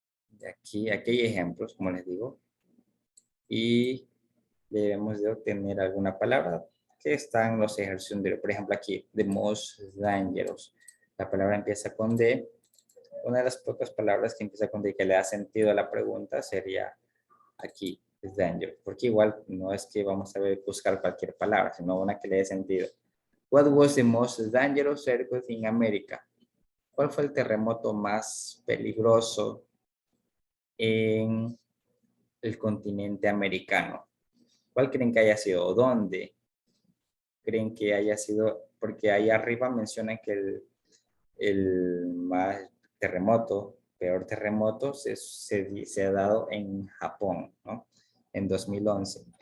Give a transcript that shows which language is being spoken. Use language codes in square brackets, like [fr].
[es] De aquí hay ejemplos, como les digo. Y debemos de obtener alguna palabra que está en los ejercicios de, por ejemplo, aquí, [en] the most dangerous. [es] La palabra empieza con D. Una de las pocas palabras que empieza con D que le da sentido a la pregunta sería aquí, es dangerous. Porque igual no es que vamos a buscar cualquier palabra, sino una que le dé sentido. [en] What was the most dangerous earthquake in America? [es] ¿Cuál fue el terremoto más peligroso en el continente americano? ¿Cuál creen que haya sido? ¿O dónde creen que haya sido? Porque ahí arriba mencionan que el más terremoto, peor terremoto, se ha dado en Japón, ¿no? En 2011.